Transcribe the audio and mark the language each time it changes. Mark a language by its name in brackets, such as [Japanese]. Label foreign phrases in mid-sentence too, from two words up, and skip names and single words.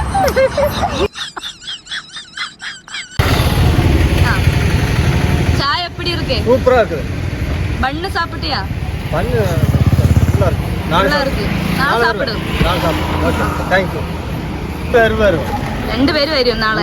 [Tamil] ചായ எப்படி இருக்கு? சூப்பரா இருக்குது. பண்ணு சாப்பிட்டியா? பண்ணு நல்லா இருக்கு. நல்லா இருக்கு. நான் சாப்பிடு. நான் சாப்பிடு. ஓகே. [English] Thank you. [Malayalam] വരും. രണ്ടുപേരും വരും നാളെ.